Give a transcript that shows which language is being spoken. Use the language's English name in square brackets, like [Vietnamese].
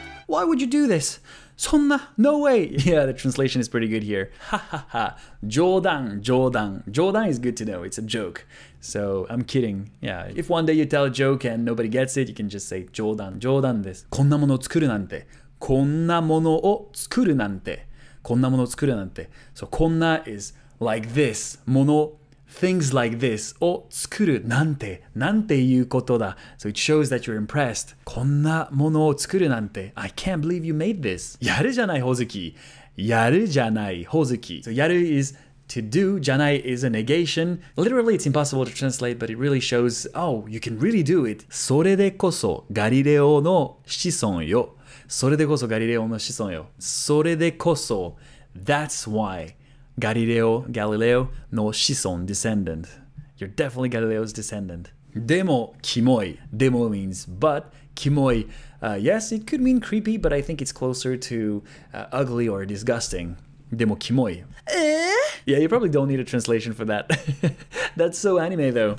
[English] Why would you do this? [Japanese] そんな [English] No way! Yeah, the translation is pretty good here. Ha ha ha. [Japanese] 冗談 冗談 [English] is good to know. It's a joke. So I'm kidding. Yeah, if one day you tell a joke and nobody gets it, you can just say [Japanese] 冗談です。こんなものを作るなんて。こんなものを作るなんて。こんなものを作るなんて。 [English] So [Japanese] こんな [English] is like this. [Japanese] もの [English] Things like this [Japanese] を作るなんていうことだ. [English] So it shows that you're impressed. [Japanese] こんなものを作るなんて. [English] I can't believe you made this. [Japanese] やるじゃないほずき.やるじゃないほずき. [English] So [Japanese] やる [English] is to do. [Japanese] じゃない [English] is a negation. Literally it's impossible to translate, but it really shows, oh, you can really do it. [Japanese] それでこそガリレオの子孫よ. それでこそガリレオの子孫よ.それでこそ [English] That's why. [Japanese] Galileo no 子孫 [English] descendant. You're definitely Galileo's descendant. [Japanese] でもキモい. [English] Demo means but. [Japanese] キモい. [English] Yes, it could mean creepy, but I think it's closer to ugly or disgusting. [Japanese] でもキモい. [English] Yeah, you probably don't need a translation for that. That's so anime though.